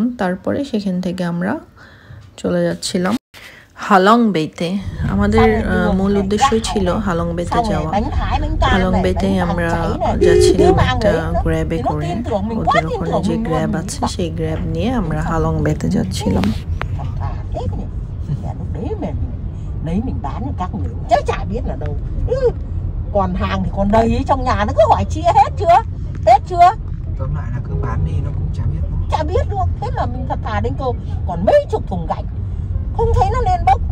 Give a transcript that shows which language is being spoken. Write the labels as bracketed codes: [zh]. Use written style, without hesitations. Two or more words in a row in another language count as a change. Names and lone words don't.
[bn] তারপরে সেখান থেকে আমরা চলে যাচ্ছিলাম হালং বেতে। আমাদের মূল উদ্দেশ্যই ছিল হালং বেতে যাওয়া। হালং বেতে আমরা যাচ্ছিলাম একটা গ্র্যাবে করে, ওদের ওখানে যে গ্র্যাব আছে সেই গ্র্যাব নিয়ে আমরা হালং বেতে যাচ্ছিলাম। [vi] Đấy mình bán cho các người chứ chả biết là đâu. Còn hàng thì còn đầy trong nhà, nó cứ hỏi chị hết chưa? Hết chưa? Tóm lại là cứ bán đi nó cũng chả biết luôn. Chả biết luôn. Thế là mình thật thà đến câu còn mấy chục thùng gạch không thấy nó lên bốc.